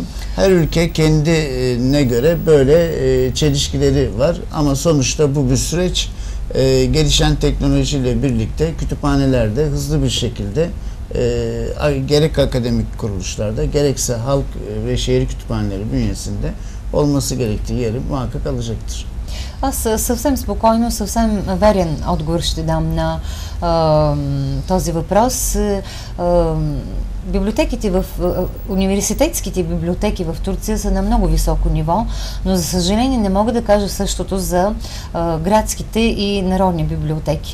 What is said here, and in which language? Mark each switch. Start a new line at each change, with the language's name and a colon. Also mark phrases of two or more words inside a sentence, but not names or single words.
Turkish: Her ülke kendine göre böyle çelişkileri var ama sonuçta bu bir süreç. Gelişen teknolojiyle birlikte kütüphanelerde hızlı bir şekilde gerek akademik kuruluşlarda gerekse halk ve şehir kütüphaneleri bünyesinde olması gerektiği yeri muhakkak alacaktır.
Bulgarian: Аз съвсем спокойно, съвсем верен отговор ще дам на този въпрос. Библиотеките университетските библиотеки в Турция са на много високо ниво, но за съжаление не мога да кажа същото за градските и народни библиотеки.